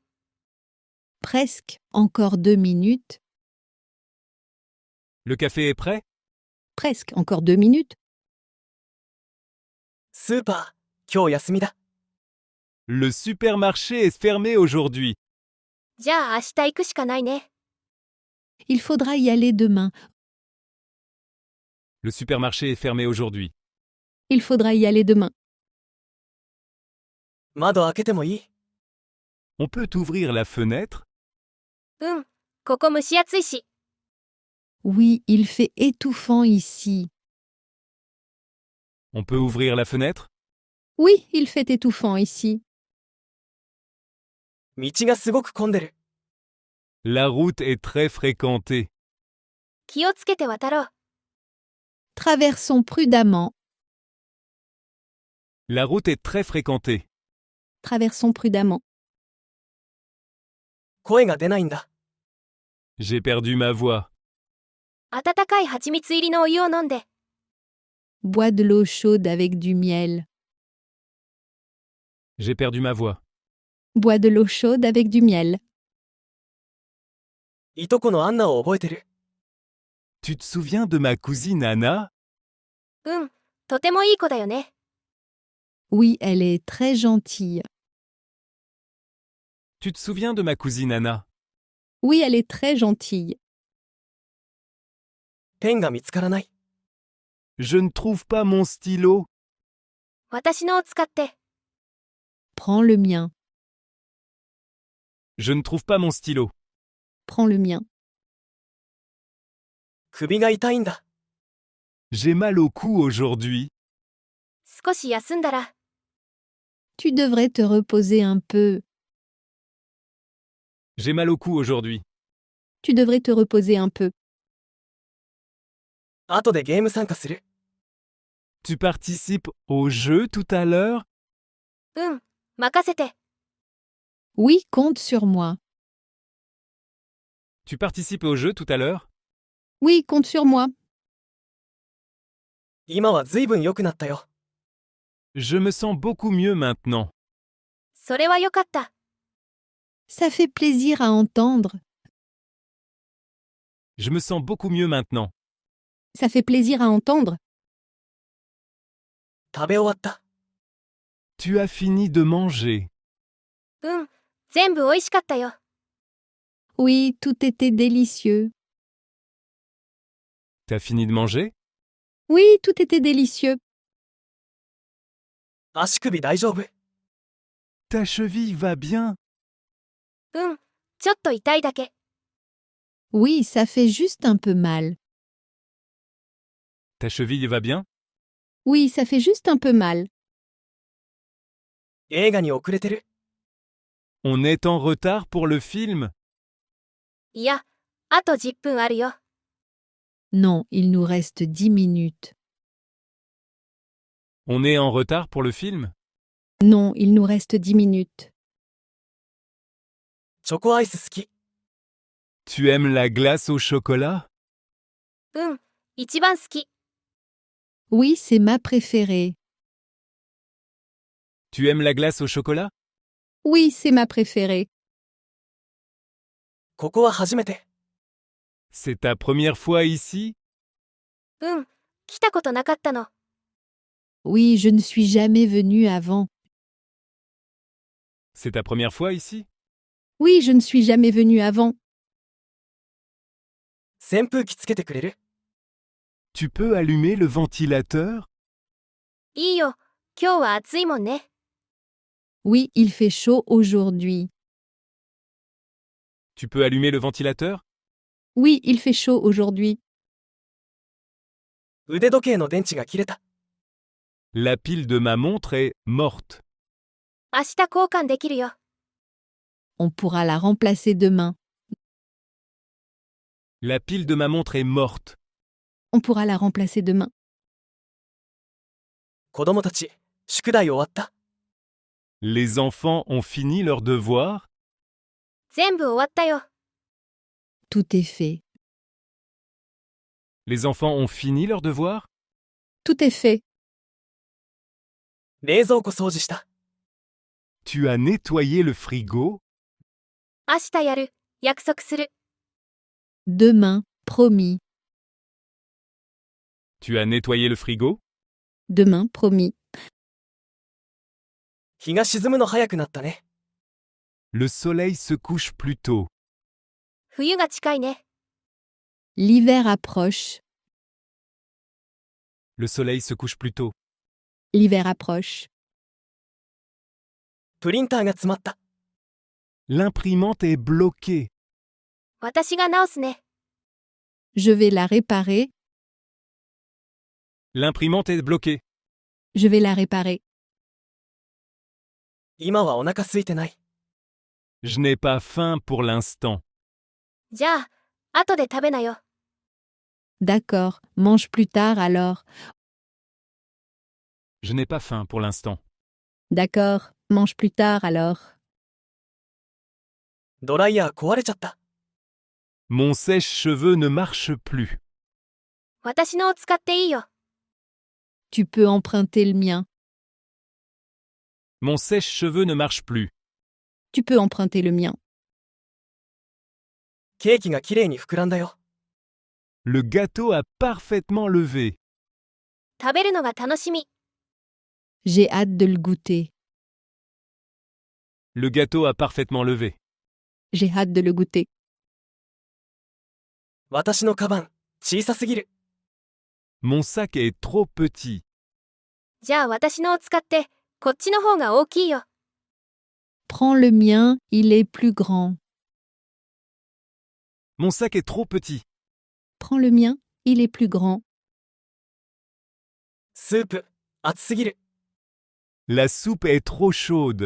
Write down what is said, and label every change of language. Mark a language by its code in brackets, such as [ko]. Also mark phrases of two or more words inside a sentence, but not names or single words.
[fr] Presque. Encore 2 minutes. Le café est prêt? Presque. Encore 2 minutes. [ja] スーパー、今日休みだ。 [fr] Le supermarché est fermé aujourd'hui. [ja] じゃあ明日行くしかないね。 [fr] Il faudra y aller demain. Le supermarché est fermé aujourd'hui. Il faudra y aller demain. [ja] 窓開けてもいい？ [fr] On peut ouvrir la fenêtre? [ja] うん、ここ蒸し暑いし。 [fr] Oui, il fait étouffant ici. On peut ouvrir la fenêtre? Oui, il fait étouffant ici. [ja] 道がすごく混んでる。 [fr] La route est très fréquentée. [ja] 気をつけて渡ろう。 [fr] Traversons prudemment. La route est très fréquentée. Traversons prudemment. [ja] 声が出ないんだ。 [fr] J'ai perdu ma voix. [ja] 温かい蜂蜜入りのお湯を飲んで。 [fr] Bois de l'eau chaude avec du miel. J'ai perdu ma voix. Bois de l'eau chaude avec du miel. [ja] いとこのアンナを覚えてる？ [fr] Tu te souviens de ma cousine Anna? [ja] うん、とてもいい子だよね。 [fr] Oui, elle est très gentille. Tu te souviens de ma cousine Anna? Oui, elle est très gentille. [ja] ペンが見つからない。 [fr] Je ne trouve pas mon stylo. [ja] 私のを使って。 [fr] Prends le mien. Je ne trouve pas mon stylo. Prends le mien. [ja] 首が痛いんだ。 [fr] J'ai mal au cou aujourd'hui. [ja] 少し休んだら。 [fr] Tu devrais te reposer un peu. J'ai mal au cou aujourd'hui. Tu devrais te reposer un peu. [ja] 後でゲーム参加する？ [fr] Tu participes au jeu tout à l'heure? [ja] うん、任せて。 [fr] Oui, compte sur moi. Tu participes au jeu tout à l'heure? Oui, compte sur moi. [ja] 今はずいぶん良くなったよ。 [fr] Je me sens beaucoup mieux maintenant. [ja] それはよかった。 [fr] Ça fait plaisir à entendre. Je me sens beaucoup mieux maintenant. Ça fait plaisir à entendre. [ja] 食べ終わった。 [fr] Tu as fini de manger. [ja] うん、全部おいしかったよ。 [fr] Oui, tout était délicieux. T'as fini de manger? Oui, tout était délicieux. [ja] 足首大丈夫？ [fr] Ta cheville va bien? [ja] うん、ちょっと痛いだけ。 [fr] Oui, ça fait juste un peu mal. Ta cheville va bien? Oui, ça fait juste un peu mal. [ja] 映画に遅れてる？ [fr] On est en retard pour le film? [ja] いや、あと10分あるよ。 [fr] Non, il nous reste 10 minutes. On est en retard pour le film? Non, il nous reste 10 minutes. [ja] チョコアイス好き？ [fr] Tu aimes la glace au chocolat? [ja] うん、一番好き。 [fr] Oui, c'est ma préférée. Tu aimes la glace au chocolat? Oui, c'est ma préférée. [ja] ここは初めて。 [fr] C'est ta première fois ici? [ja] うん、来たことなかったの。 [fr] Oui, je ne suis jamais venue avant. C'est ta première fois ici? Oui, je ne suis jamais venue avant. [ja] 扇風機つけてくれる？ [fr] Tu peux allumer le ventilateur? [ja] いいよ、今日は暑いもんね。 [fr] Oui, il fait chaud aujourd'hui. Tu peux allumer le ventilateur? Oui, il fait chaud aujourd'hui. [ja] 腕時計の電池が切れた。 [fr] La pile de ma montre est morte. [ja] 明日交換できるよ。 [fr] On pourra la remplacer demain. La pile de ma montre est morte. On pourra la remplacer demain. [ja] 子供たち、宿題終わった？ [fr] Les enfants ont fini leurs devoirs? [ja] 全部終わったよ。 [fr] Tout est fait. Les enfants ont fini leurs devoirs? Tout est fait. [ja] 冷蔵庫掃除した。 [fr] Tu as nettoyé le frigo? [ja] 明日やる。約束する。 [fr] Demain, promis. Tu as nettoyé le frigo? Demain, promis. [ja] 日が沈むの早くなったね。 [fr] Le soleil se couche plus tôt. [ja] 冬が近いね。 [fr] L'hiver approche. Le soleil se couche plus tôt. L'hiver approche. [ja] プリンターが詰まった。 [fr] L'imprimante est bloquée. [ja] 私が直すね。 [fr] Je vais la réparer. L'imprimante est bloquée. Je vais la réparer. [ja] 今はお腹空いてない。 [fr] Je n'ai pas faim pour l'instant. [ja] じゃあ、後で食べなよ。 [fr] D'accord, mange plus tard alors. Je n'ai pas faim pour l'instant. D'accord, mange plus tard alors. [ja] ドライヤー壊れちゃった。 [fr] Mon sèche-cheveux ne marche plus. [ja] 私のを使っていいよ。 [fr] Tu peux emprunter le mien. Mon sèche-cheveux ne marche plus. Tu peux emprunter le mien. [ja] ケーキがきれいに膨らんだよ。 [fr] Le gâteau a parfaitement levé. [ja] 食べるのが楽しみ。 [fr] J'ai hâte de le goûter. Le gâteau a parfaitement levé. J'ai hâte de le goûter. [ja] 私のカバン、小さすぎる。 [fr] Mon sac est trop petit. [ja] じゃあ私のを使って、こっちの方が大きいよ。 [fr] Prends le mien, il est plus grand. Mon sac est trop petit. Prends le mien, il est plus grand. [ja] スープ、熱すぎる。 [fr] La soupe est trop chaude.